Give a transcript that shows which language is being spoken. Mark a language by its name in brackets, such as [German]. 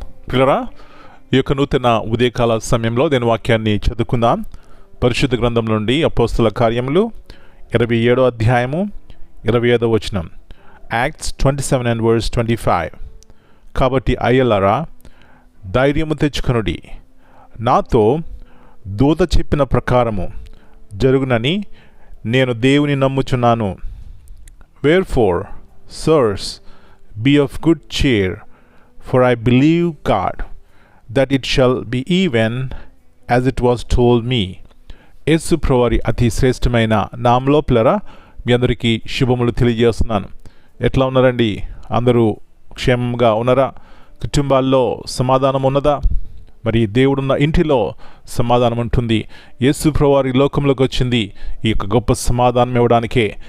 [Telugu] పిల్లరా, ఈ యొక్క నూతన ఉదయకాల సమయంలో దేని వాక్యాన్ని చదువుకుందాం. పరిశుద్ధ గ్రంథం నుండి అపోస్తల కార్యములు 27వ అధ్యాయము 25వ వచనం. [English] Acts 27 and verse 25. [Telugu] కాబట్టి అయ్యలారా, ధైర్యము తెచ్చుకొనుడి, నాతో దూత చెప్పిన ప్రకారము జరుగునని నేను దేవుని నమ్ముచున్నాను. [English] Wherefore, sirs, be of good cheer, for I believe God, that it shall be even as it was told me. [Telugu] యేసు ప్రభువారి అతి శ్రేష్టమైన నామములో పిల్లరా, మీ అందరికీ శుభములు తెలియజేస్తున్నాను. ఎట్లా ఉన్నారండి? అందరూ క్షేమంగా ఉన్నారా? కుటుంబాల్లో సమాధానం ఉన్నదా? మరి దేవుడున్న ఇంటిలో సమాధానం ఉంటుంది. యేసు ప్రభువారి లోకంలోకి వచ్చింది ఈ యొక్క గొప్ప సమాధానం ఇవ్వడానికే.